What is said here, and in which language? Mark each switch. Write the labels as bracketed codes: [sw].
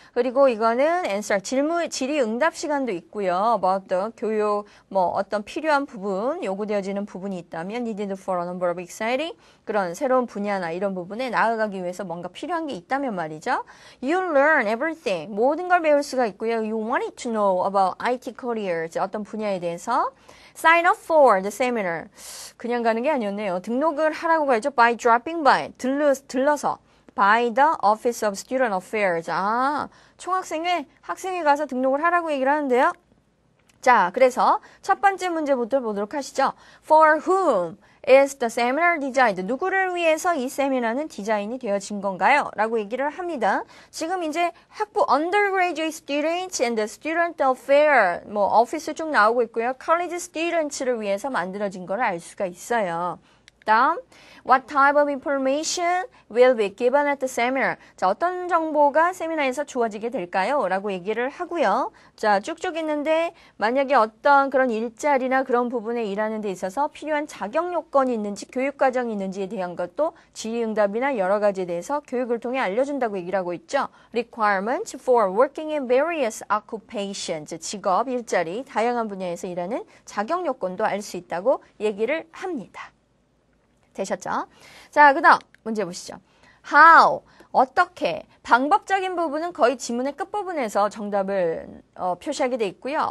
[ko] 그리고 이거는 answer, 질의응답 시간도 있고요. 뭐 어떤 교육, 뭐 어떤 필요한 부분, 요구되어지는 부분이 있다면 [en] needed for a number of exciting [ko] 그런 새로운 분야나 이런 부분에 나아가기 위해서 뭔가 필요한 게 있다면 말이죠. [en] You learn everything. [ko] 모든 걸 배울 수가 있고요. [en] You wanted to know about IT careers. [ko] 어떤 분야에 대해서. [en] Sign up for the seminar. [ko] 그냥 가는 게 아니었네요. 등록을 하라고 가야죠. [en] By dropping by. [ko] 들러서. [en] By the Office of Student Affairs. [ko] 총학생회, 학생회 가서 등록을 하라고 얘기를 하는데요. 자, 그래서 첫 번째 문제부터 보도록 하시죠. [en] For whom is the seminar designed? [ko] 누구를 위해서 이 세미나는 디자인이 되어진 건가요? 라고 얘기를 합니다. 지금 이제 학부 [en] undergraduate students and the student affair [ko] 뭐 오피스 쭉 나오고 있고요. college students를 위해서 만들어진 걸 알 수가 있어요. [en] 다음, what type of information will be given at the seminar? [ko] 자, 어떤 정보가 세미나에서 주어지게 될까요? 라고 얘기를 하고요. 자, 쭉쭉 있는데 만약에 어떤 그런 일자리나 그런 부분에 일하는 데 있어서 필요한 자격 요건이 있는지 교육 과정이 있는지에 대한 것도 질의응답이나 여러 가지에 대해서 교육을 통해 알려준다고 얘기를 하고 있죠. [en] Requirements for working in various occupations. [ko] 직업, 일자리, 다양한 분야에서 일하는 자격 요건도 알 수 있다고 얘기를 합니다. 되셨죠? 자, 그 다음 문제 보시죠. How, 어떻게, 방법적인 부분은 거의 지문의 끝부분에서 정답을 표시하게 돼 있고요.